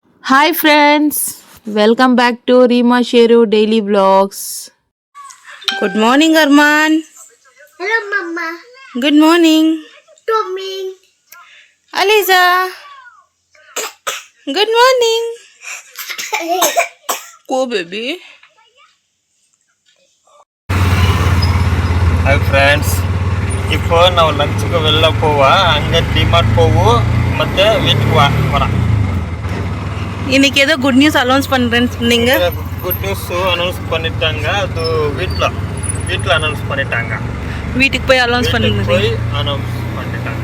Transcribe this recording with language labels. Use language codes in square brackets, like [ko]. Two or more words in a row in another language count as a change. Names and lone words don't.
[en] Hi friends, welcome back to Rima Sheru Daily Vlogs. Good morning, Arman. Hello, Mama. Good morning, Tommy. Aliza. Good morning. Go, baby. Hi friends [ta] இப்போ [kn] ನಾವು ಲಂಚ್ಗೆ [ta] வெளில போவா அங்கே டிமார்ட் போவோம் ಮತ್ತೆ வீட்டுக்கு வர இன்னைக்கு ஏதோ [en] good news announce [ta] பண்றேன்னு சொன்னீங்க. [en] good news announce [ta] பண்ணிட்டாங்க. அது வீட்டில் அனௌன்ஸ் பண்ணிட்டாங்க. வீட்டுக்கு போய் அனௌன்ஸ் பண்ணுங்க. போய் அனௌன்ஸ் பண்ணிட்டாங்க.